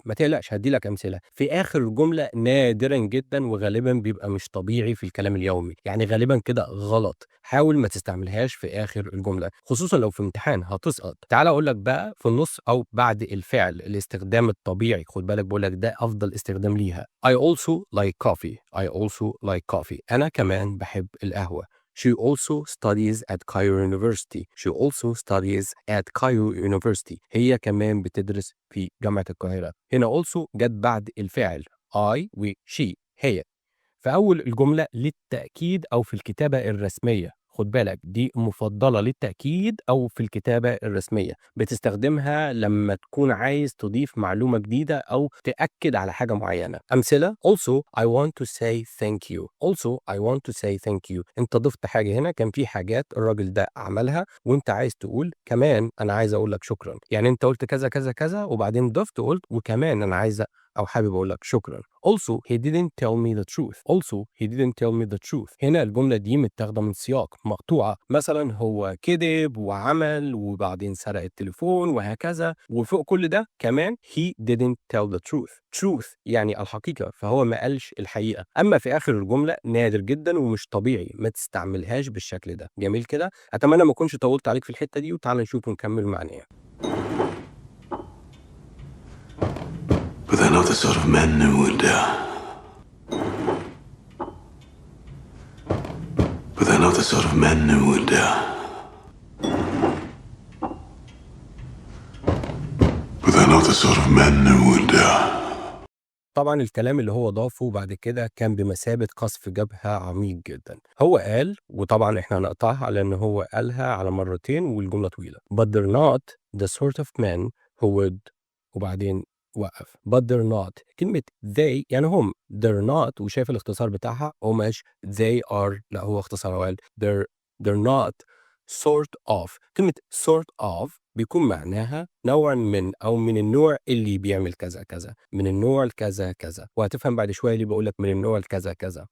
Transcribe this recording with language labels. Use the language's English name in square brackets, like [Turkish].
[Arabic] ما تقلقش هدي لك أمثلة. في آخر الجملة نادرا جدا وغالبا بيبقى مش طبيعي في الكلام اليومي، يعني غالبا كده غلط. حاول ما تستعملهاش في آخر الجملة، خصوصا لو في امتحان هتسقط. تعال أقول لك بقى في النص أو بعد الفعل الاستخدام الطبيعي، خد بالك بقول لك ده أفضل استخدام ليها. [English] I also like coffee. I also like coffee. [Arabic] أنا كمان بحب القهوة. [English] She also studies at Cairo University. She also studies at Cairo University. [Arabic] هي كمان بتدرس في جامعة القاهرة. هنا also جت بعد الفعل I و she هي. في أول الجملة للتأكيد أو في الكتابة الرسمية، خد بالك دي مفضلة للتأكيد أو في الكتابة الرسمية، بتستخدمها لما تكون عايز تضيف معلومة جديدة أو تأكد على حاجة معينة. [English] أمثلة: Also I want to say thank you. Also I want to say thank you. [Arabic] أنت ضفت حاجة هنا، كان في حاجات الراجل ده عملها وأنت عايز تقول كمان أنا عايز أقول لك شكرا، يعني أنت قلت كذا كذا كذا وبعدين ضفت قلت وكمان أنا عايز أو حابب أقول لك شكرا. [English] Also he didn't tell me the truth. Also he didn't tell me the truth. [Arabic] هنا الجملة دي متاخدة من سياق مقطوعة، مثلا هو كذب وعمل وبعدين سرق التليفون وهكذا، وفوق كل ده كمان [English] he didn't tell the truth. [Arabic] truth يعني الحقيقة، فهو ما قالش الحقيقة. أما في آخر الجملة نادر جدا ومش طبيعي، ما تستعملهاش بالشكل ده. جميل كده؟ أتمنى ما أكونش طولت عليك في الحتة دي، وتعالى نشوف ونكمل معناها. [English] But they're not the sort of men who would, But they're not the sort of men who would, But they're not the sort of men who would, [Arabic] طبعا الكلام اللي هو ضافه بعد كده كان بمثابة قصف جبهة عميق جدا. هو قال، وطبعا احنا هنقطعها لأن هو قالها على مرتين والجملة طويلة. [English] But they're not the sort of men who would، [Arabic] وبعدين وقف. But [English] they're not، [Arabic] كلمة they يعني هم، they're not وشايف الاختصار بتاعها، هو مش [English] they are، [Arabic] لا هو اختصار وقال [English] they're not sort of. [Arabic] كلمة [English] sort of [Arabic] بيكون معناها نوع من أو من النوع اللي بيعمل كذا كذا، من النوع الكذا كذا، وهتفهم بعد شوية اللي بقولك من النوع الكذا كذا.